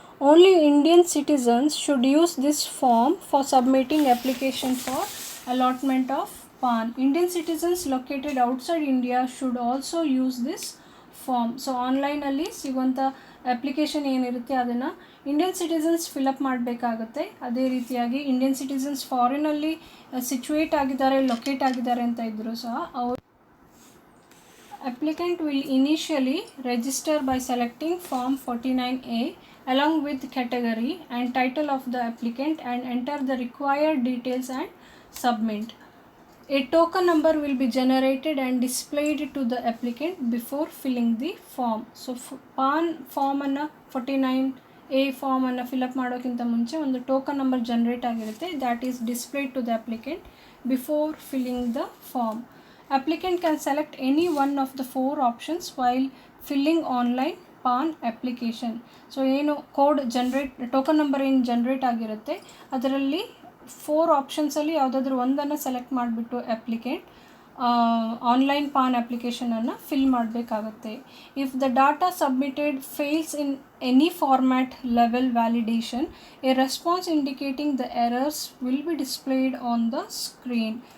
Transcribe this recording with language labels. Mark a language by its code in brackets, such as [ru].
[en] Only Indian citizens should use this form for submitting application for allotment of PAN. Indian citizens located outside India should also use this form. [kn] So ಆನ್ಲೈನಲ್ಲಿ ಸಿಗುವಂಥ application ಏನಿರುತ್ತೆ ಅದನ್ನು Indian citizens fill up ಮಾಡಬೇಕಾಗುತ್ತೆ. ಅದೇ ರೀತಿಯಾಗಿ Indian citizens ಫಾರಿನಲ್ಲಿ situate ಆಗಿದ್ದಾರೆ, locate ಆಗಿದ್ದಾರೆ ಅಂತ ಇದ್ದರೂ ಸಹ ಅವರು [en] applicant will initially register by selecting form 49A along with category and title of the applicant and enter the required details and submit. A token number will be generated and displayed to the applicant before filling the form. [kn] So PAN ಫಾರ್ಮನ್ನು 49A ಫಾರ್ಮನ್ನು fill up ಮಾಡೋಕ್ಕಿಂತ ಮುಂಚೆ ಒಂದು token number generate ಆಗಿರುತ್ತೆ. [en] That is displayed to the applicant before filling the form. Applicant can select any one of the 4 options while filling online PAN application. [kn] So ಏನು code token number ಏನು generate ಆಗಿರುತ್ತೆ ಅದರಲ್ಲಿ 4 ಆಪ್ಷನ್ಸಲ್ಲಿ ಯಾವುದಾದ್ರೂ ಒಂದನ್ನು select ಮಾಡಿಬಿಟ್ಟು applicant online PAN ಅಪ್ಲಿಕೇಶನನ್ನು fill ಮಾಡಬೇಕಾಗುತ್ತೆ. [en] If the data submitted fails in any format level validation, a response indicating the errors will be displayed on the screen.